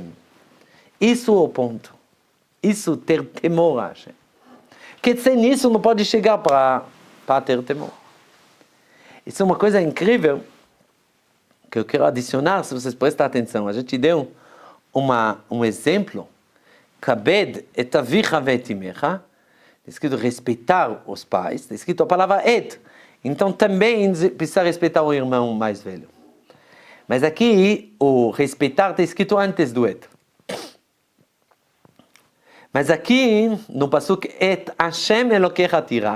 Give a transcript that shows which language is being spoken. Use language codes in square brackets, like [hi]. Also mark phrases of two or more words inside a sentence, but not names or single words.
[pt] Isso é o ponto. Isso, ter temor a Hashem. Porque sem isso não pode chegar para ter temor. Isso é uma coisa incrível que eu quero adicionar, se vocês prestam atenção. A gente deu um exemplo. [he] כבד את אביך ואת אמך. [pt] Está escrito respeitar os pais. Está escrito a palavra et. Então também precisa respeitar o irmão mais velho. Mas aqui o respeitar está escrito antes do et. Mas aqui, no pasuk, [he] את השם אלקיך תירא.